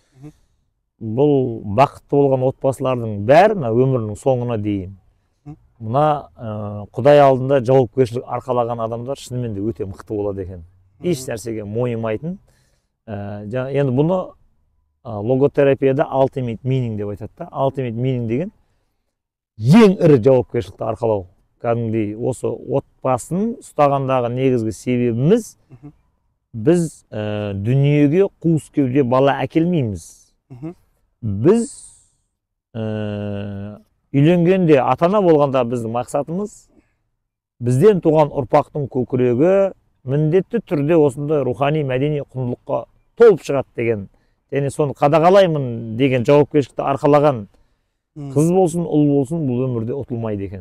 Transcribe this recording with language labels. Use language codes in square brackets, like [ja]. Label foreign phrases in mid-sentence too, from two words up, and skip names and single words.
[kk] Бұл бақытты болған отбасылардың бәрі өмірінің соңына дейін мына Құдай алдында жауапкершілік арқалаған адамдар шынымен де өте мықты болады екен. Еш нәрсеге мойымайтын. Енді бұны логотерапияда [en] ultimate meaning [kk] деп айтады. [en] Ultimate meaning [kk] деген ең ірі жауапкершілікті арқалау. Кәдімгідей осы отбасын ұстағандағы негізгі себебіміз біз дүниеге қуыс кеуде бала әкелмейміз. Біз үйленгенде ата-ана болғанда біздің мақсатымыз бізден туған ұрпақтың көкірегі міндетті түрде осындай рухани мәдени құндылыққа толып шығады деген, және соны қадағалаймын деген жауапкершілікті арқалаған қыз болсын, ұл болсын, бұл өмірде ұтылмайды екен.